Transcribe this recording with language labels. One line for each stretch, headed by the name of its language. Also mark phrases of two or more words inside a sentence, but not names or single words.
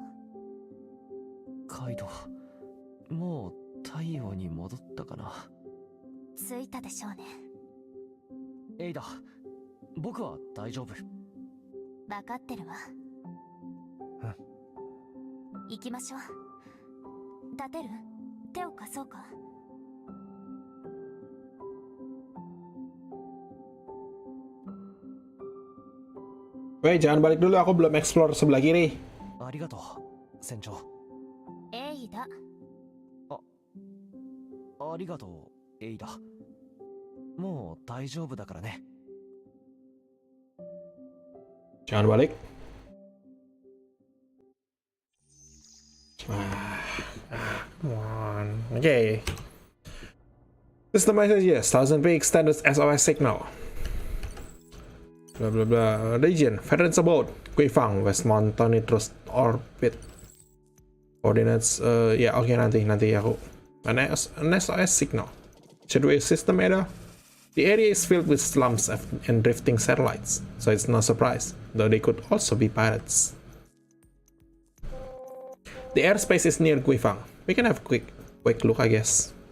Japanese: カイド、もう太陽に戻ったかな。着いたでしょうね。エイダ、僕は大丈夫。分かってるわ。行きましょう。立てる？手を貸そうか。
Indonesian: Weh, jangan balik dulu. Aku belum explore sebelah kiri.
Japanese: ありがとう、船長。エイダ。ありがとう、エイダ。もう大丈夫だからね。
Indonesian: Jangan balik.
English: Come on. Okay. System messages. 1000 p extended SOS signal. Blah blah blah. Region. Veterans Abode. Guifang. Westmont. Tonitrus Orbit. Coordinates.
Indonesian: Ya oke, nanti aku.
English: An SOS signal. Should we system error? The area is filled with slums and drifting satellites, so it's no surprise, though they could also be pirates. The airspace is near Guifang. We can have quick look, I guess.